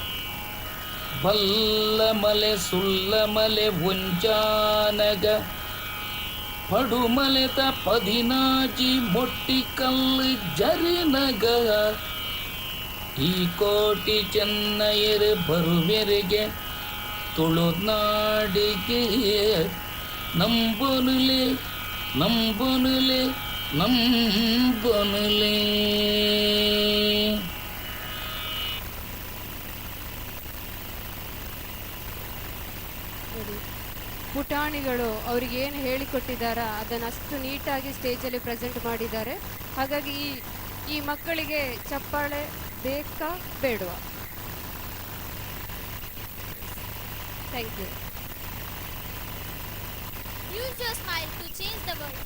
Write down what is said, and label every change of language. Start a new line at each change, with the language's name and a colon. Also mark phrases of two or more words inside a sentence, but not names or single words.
Tulu: ಬಲ್ಲ ಮಲೆ ಸುಲ್ಲ ಮಲೆ ಉಂಜಾನಗ ಪಡುಮಲೆತ ಪದಿನಾಜಿ ಮೊಟ್ಟಿ ಕಲ್ಲು ಜರಿನಗ ಈ ಕೋಟಿ ಚೆನ್ನೈಯರು ಬರುವೆರೆಗೆ ತುಳುನಾಡಿಗೆ ನಂಬೊನುಲೆ ನಂಬೊನುಲೆ ನಂಬೊನುಲೆ.
Kannada: ಪುಟಾಣಿಗಳು ಅವ್ರಿಗೆ ಏನು ಹೇಳಿಕೊಟ್ಟಿದ್ದಾರ ಅದನ್ನು ಅಷ್ಟು ನೀಟಾಗಿ ಸ್ಟೇಜಲ್ಲಿ ಪ್ರೆಸೆಂಟ್ ಮಾಡಿದ್ದಾರೆ. ಹಾಗಾಗಿ ಈ ಮಕ್ಕಳಿಗೆ ಚಪ್ಪಾಳೆ ಬೇಕಾ ಬೇಡವಾ?
English: Thank you. Use your smile to change the world.